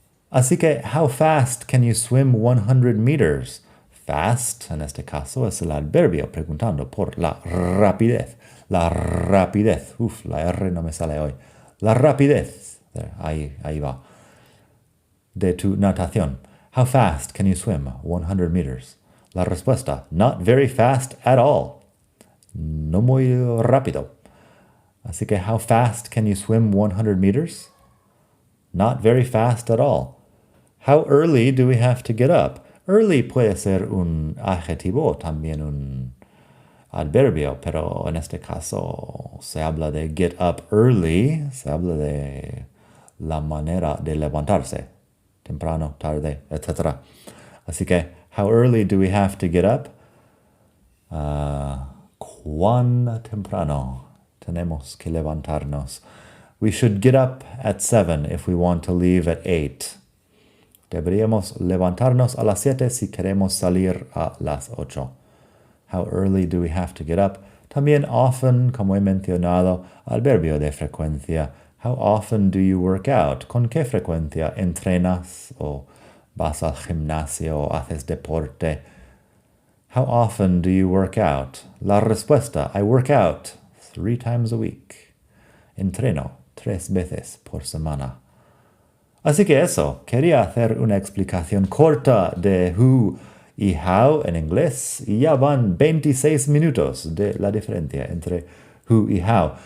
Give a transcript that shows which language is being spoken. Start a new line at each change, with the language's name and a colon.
Spanish: Así que,
English: how fast can you swim 100 meters?
Spanish: Fast, en este caso, es el adverbio preguntando por la rapidez. La rapidez. Uf, la R no me sale hoy. La rapidez. Ahí va. De tu natación.
English: How fast can you swim 100 meters?
Spanish: La respuesta,
English: not very fast at all.
Spanish: No muy rápido. Así que,
English: how fast can you swim 100 meters? Not very fast at all. How early do we have to get up?
Spanish: Early puede ser un adjetivo, también un adverbio, pero en este caso se habla de get up early, se habla de la manera de levantarse, temprano, tarde, etc. Así que,
English: how early do we have to get up?
Spanish: ¿Cuán temprano tenemos que levantarnos?
English: We should get up at 7 if we want to leave at 8.
Spanish: Deberíamos levantarnos a las 7 si queremos salir a las 8.
English: How early do we have to get up?
Spanish: También often, como he mencionado, adverbio de frecuencia.
English: How often do you work out?
Spanish: ¿Con qué frecuencia entrenas o vas al gimnasio o haces deporte?
English: How often do you work out?
Spanish: La respuesta,
English: I work out 3 times a week.
Spanish: Entreno 3 veces por semana. Así que eso, quería hacer una explicación corta de who y how en inglés y ya van 26 minutos de la diferencia entre who y how.